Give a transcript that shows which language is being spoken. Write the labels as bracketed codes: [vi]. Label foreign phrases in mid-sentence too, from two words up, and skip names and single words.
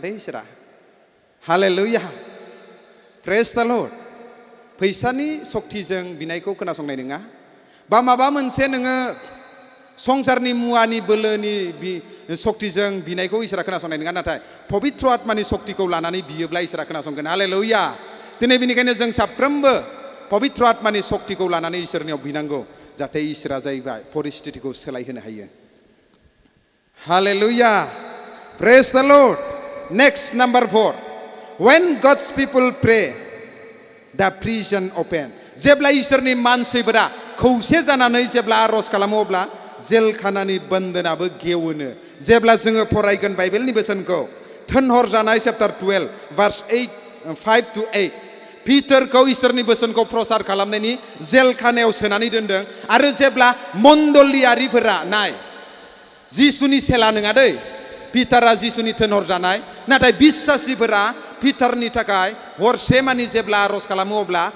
[brx] दे इसोरा हालेलुया [en] praise the Lord [brx] फैसानि सक्तिजों बिनायखौ खोनासंनाय नङा बा माबा मोनसे नोङो संसारनि मुवानि बोलोनि सक्तिजों बिनायखौ इसोरा खोनासंनाय नङा नाथाय पबित्र आत्मानि सक्तिखौ लानानै बियोब्ला इसोरा खोनासंगोन हालेलुया दिनै बेनिखायनो जों साफ्रोमबो पबित्र आत्मानि सक्तिखौ लानानै इसोरनियाव बिनांगौ जाहाथे इसोरा जाहैबाय परिस्थितिखौ सोलायहोनो हायो [en] हालेलुया praise the Lord next number 4 when God's people pray the prison open [brx] जेब्ला इसोरनि मानसिफोरा खौसे जानानै जेब्ला आरज खालामो अब्ला जेलखानानि बन्दोनाबो गेवोनो जेब्ला जोङो फरायगोन बाइबेलनि बोसोनखौ थोनहरजानाय चैप्टार 12 भार्स 5 to 8 पिटारखौ इसोरनि बोसोनखौ प्रसार खालामनायनि जेलखानायाव सोनानै दोनदों आरो जेब्ला मण्डलियारिफोरा नाय जिसुनि सेला नङा दै पिटारा जिसुनि थोनहरजानाय नाथाय बिश्वासीफोरा पिटारनि थाखाय हरसे मानि जेब्ला आरज खालामो अब्ला